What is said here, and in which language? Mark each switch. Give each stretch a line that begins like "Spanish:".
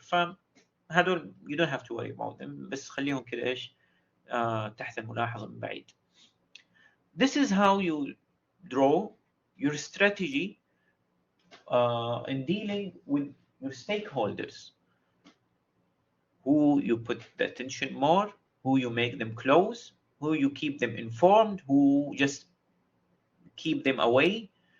Arabic: فهذول
English: you don't have to worry about them.
Arabic: بس خليهم كده إيش تحت الملاحظة من بعيد.
English: This is how you draw your strategy in dealing with your stakeholders, who you put the attention more, who you make them close, who you keep them informed, who just keep them away.